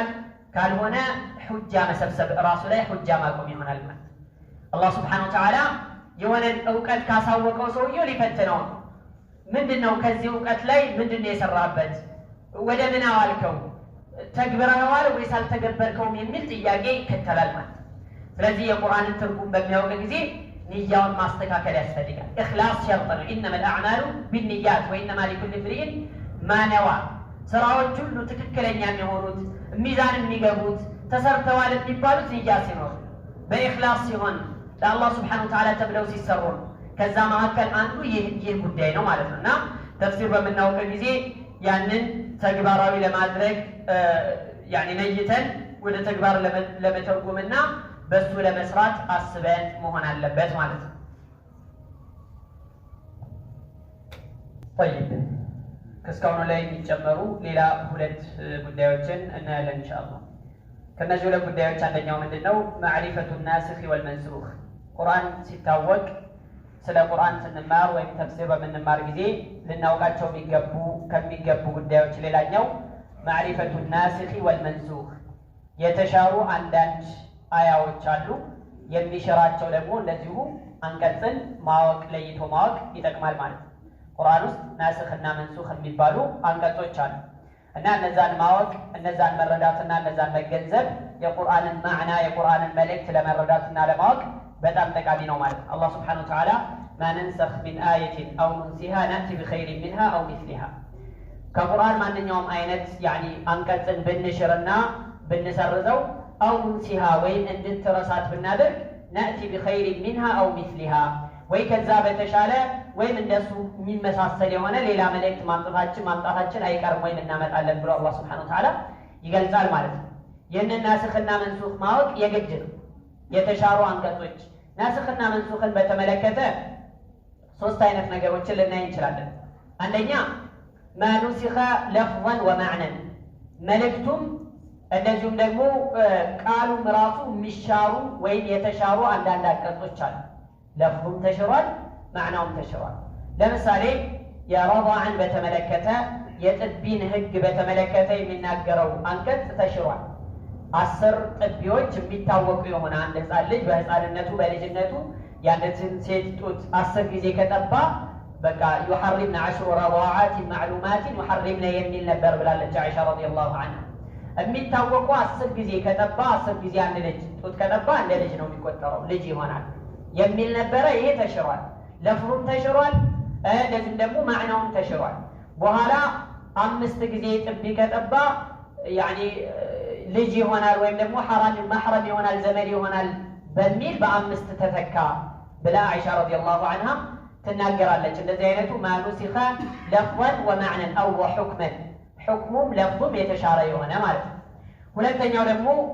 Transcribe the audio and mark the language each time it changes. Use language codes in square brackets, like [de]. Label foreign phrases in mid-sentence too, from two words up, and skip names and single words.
[am] ካልሆነ ሁጃ መሰብሰብ ራሱ ላይ ሁጃ ማቆም ይሆናል ማለት ነው። አላህ [ar] سبحانه وتعالى [am] የሆነ ዕውቀት ካሳወቀው ሰውየው ሊፈትነው ነው። ምንድነው ከዚህ ዕውቀት ላይ ምንድነው የሰራበት? ወደ ምን አዋልከው? ተግብረዋል ወይስ አልተገበርከውም የሚል ጥያቄ ይከተላል ማለት ነው። ስለዚህ የቁርአንን ትርጉም በሚያውቅ ጊዜ ንያውን ማስተካከል ያስፈልጋል። ኢኽላስ ሸርጥ ነው። [ar] إنما الأعمال بالنيات وإنما لكل امرئ ما نوى [am] ስራዎች ሁሉ ትክክለኛ የሚሆኑት ሚዛን የሚገቡት ተሰርተዋል የሚባሉት ንያ ሲኖር በኢኽላስ ሲሆን ለአላህ [ar] سبحانه وتعالى [am] ተብለው ሲሰሩ ከዛ መካከል አንዱ ይህ ጉዳይ ነው ማለት ነውና ተፍሲር በምናውቅ ጊዜ ያንን ተግባራዊ ለማድረግ ያኒ ነይተን ወደ ተግባር ለመተርጎምና በሱ ለመስራት አስበን መሆን አለበት ማለት ነው። طيب ከስካውኑ ላይ የሚጨመሩ ሌላ ሁለት ጉዳዮችን እናያለን ኢንሻአላህ። ከነዚህ ሁለት ጉዳዮች አንደኛው ምንድነው? [ar] معرفة الناسخ والمنسوخ [am] ቁርአን ሲታወቅ ስለ ቁርአን ስንማር ወይም ተፍሲር በምንማር ጊዜ ልናውቃቸው ከሚገቡ ጉዳዮች ሌላኛው [ar] معرفة الناسخ والمنسوخ [am] የተሻሩ አንዳንድ አያዎች አሉ። የሚሽራቸው ደግሞ እንደዚሁ አንቀጽን ማወቅ ለይቶ ማወቅ ይጠቅማል ማለት ነው። ቁርአን ውስጥ ናስኽና መንሱኽ የሚባሉ አንቀጾች አሉ እና እነዛን ማወቅ እነዛን መረዳትና እነዛን መገንዘብ የቁርአንን ማዕና የቁርአንን መልእክት ለመረዳትና ለማወቅ በጣም ጠቃሚ ነው ማለት ነው። አላህ [ar] سبحانه وتعالى ما ننسخ من آية أو ننسها نأتي بخير منها أو مثلها [am] ከቁርአን ማንኛውም አይነት ያኒ አንቀጽን ብንሽርና ብንሰርዘው [ar] أو ننسها [am] ወይም እንድትረሳት ብናደርግ [ar] نأتي بخير منها أو مثلها [am] ወይ ከዛ በተሻለ ወይም እንደሱ የሚመሳሰል የሆነ ሌላ መልእክት ማምጣታችን አይቀርም ወይ እናመጣለን ብሎ አላህ [ar] سبحانه وتعالى [am] ይገልጻል ማለት ነው። ይህንን ናስኽና መንሱኽ ማወቅ የግድ ነው። የተሻሩ አንቀጾች ናስኽና መንሱኽን በተመለከተ ሶስት አይነት ነገሮችን ልናይ እንችላለን። አንደኛ [ar] ما نسخ لفظا ومعنى [am] መልእክቱም እንደዚሁም ደግሞ ቃሉም ራሱ የሚሻሩ ወይም የተሻሩ አንዳንድ አንቀጾች አሉ። ለፍዙም ተሽሯል ማዕናውም ተሽሯል። ለምሳሌ የረضعን በተመለከተ የጥቢን ህግ በተመለከተ የሚናገረው አንቀጽ ተሽሯል። 10 ጥቢዎች የሚታወቁ የሆነ አንድ ህፃን ልጅ በህፃንነቱ በልጅነቱ ያንተን ሴት ጡት 10 ጊዜ ከጠባ በቃ [ar] يحرمن 10 رضاعات معلومات يحرمن [am] የሚል ነበር ብላለች አይሻ [ar] رضي الله عنها። [am] የሚታወቁ 10 ጊዜ ከጠባ 10 ጊዜ አንድ ልጅ ጡት ከጠባ እንደ ልጅ ነው የሚቆጠረው ልጅ ይሆናል የሚል ነበረ። ይሄ ተሽሯል። ለፍሩም ተሽሯል እንደዚህም ደግሞ ማዕናውም ተሽሯል። በኋላ 5 ጊዜ ጥቢ ከጠባ ያኒ ልጅ ይሆናል ወይም ደግሞ ማህረም ይሆናል ዘመድ ይሆናል በሚል በ5 ተተካ ብላ አይሻ [ar] رضي الله عنها [am] ትናገራለች። እንደዚህ አይነቱ [ar] ما نسخ لفظا ومعنى أو وحكما [am] ሕክሙም ለፍዙም የተሻረ የሆነ ማለት ነው። ሁለተኛው ደግሞ